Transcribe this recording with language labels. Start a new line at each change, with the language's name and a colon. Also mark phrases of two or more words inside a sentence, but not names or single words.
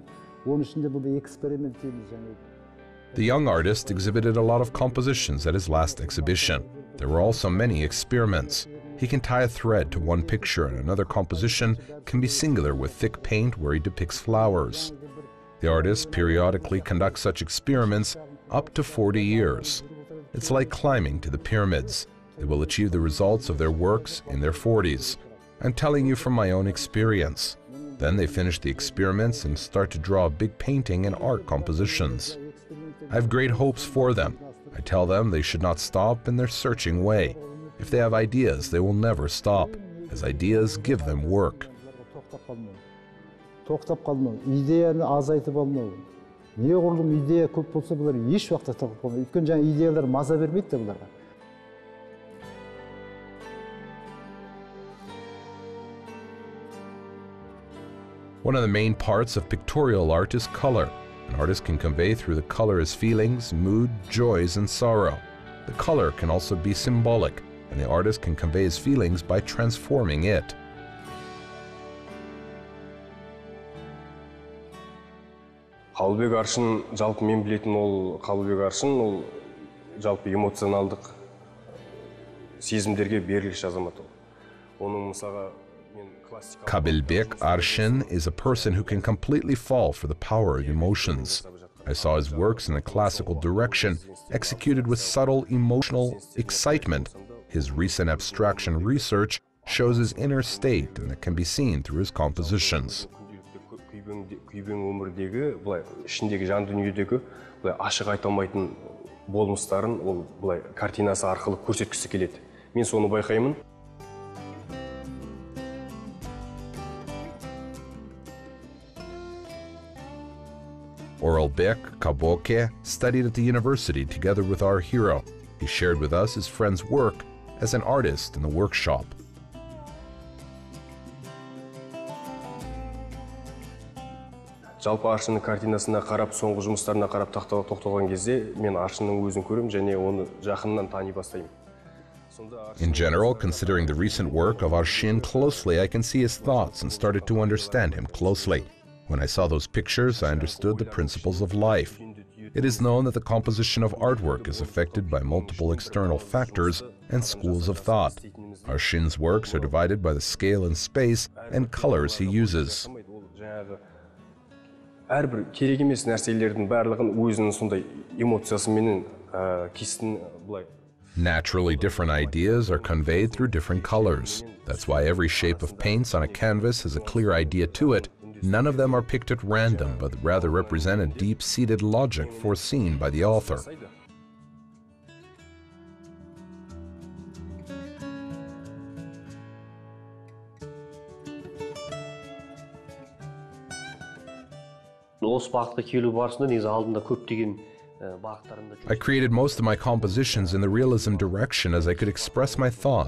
Kazakh: Оның ішінде бұл эксперимент дейміз жаңа.
English: The young artist exhibited a lot of compositions at his last exhibition. There were also many experiments. He can tie a thread to one picture, and another composition can be singular with thick paint where he depicts flowers. The artist periodically conducts such experiments up to 40 years. It's like climbing to the pyramids. They will achieve the results of their works in their 40s. I'm telling you from my own experience. Then they finish the experiments and start to draw big painting and art compositions. I have great hopes for them. I tell them they should not stop in their searching way. If they have ideas, they will never stop, as ideas give them work.
Kazakh: Тоқтап қалмау, идеяны азайтып алмау. Неғұрлым идея көп болса, бұлар еш уақытта тоқтап қалмайды. Өйткені жаңа идеялар маза бермейді де бұларға.
English: One of the main parts of pictorial art is color. An artist can convey through the color his feelings, mood, joys, and sorrow. The color can also be symbolic, and the artist can convey his feelings by transforming it.
Kazakh: Kabylbek Arshyn, жалпы мен білетін ол Kabylbek Arshyn, ол жалпы эмоционалдық сезімдерге берілгіш азамат ол. Оның мысалға
English: Kabylbek Arshyn is a person who can completely fall for the power of emotions. I saw his works in a classical direction, executed with subtle emotional excitement. His recent abstraction research shows his inner state, and it can be seen through his compositions.
Kazakh: Күйбең өмірдегі, бұлай ішіндегі жан дүниедегі бұлай ашық айта алмайтын болмыстарын ол бұлай картинасы арқылы көрсеткісі келеді. Мен соны байқаймын.
English: Arshyn Kabylbek studied at the university together with our hero. He shared with us his friend's work as an artist in the workshop.
Kazakh: Жалпы Аршынның картинасына қарап, соңғы жұмыстарына қарап тоқталған кезде, мен Аршынның өзін көрем және оны жақыннан тани бастаймын.
English: In general, considering the recent work of Arshyn closely, I can see his thoughts and started to understand him closely. When I saw those pictures, I understood the principles of life. It is known that the composition of artwork is affected by multiple external factors and schools of thought. Arshyn's works are divided by the scale and space and colors he uses.
Kazakh: Әрбір керек емес нәрселердің барлығын өзінің сондай эмоциясымен кестін бұлай.
English: Naturally, different ideas are conveyed through different colors. That's why every shape of paints on a canvas has a clear idea to it. None of them are picked at random, but rather represent a deep-seated logic foreseen by the author. I created most of my compositions in the realism direction as I could express my thought.